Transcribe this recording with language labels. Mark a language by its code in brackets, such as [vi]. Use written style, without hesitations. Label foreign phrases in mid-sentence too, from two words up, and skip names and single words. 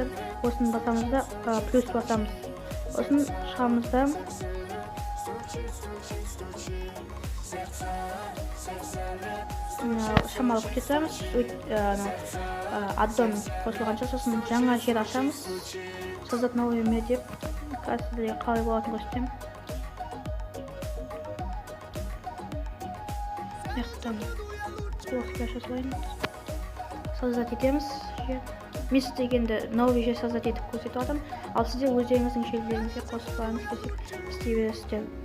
[kk] Осыны басамыз да плюс басамыз. Осын шығамыз да. Шамалы күтетеміз. Аддон қосылғанша, сосын жаңа жер ашамыз. [ru] Создать новый мир деп. [kk] Қазір қалай болатын көрсетемін. Яқтан блокқа жазылайын. Создать етеміз. Мен дегенді новый жер создать етіп көрсетіп алдым. Ал сіздер өздеріңіздің жерлеріңізге қосып алыңыз десек істей бересіздер.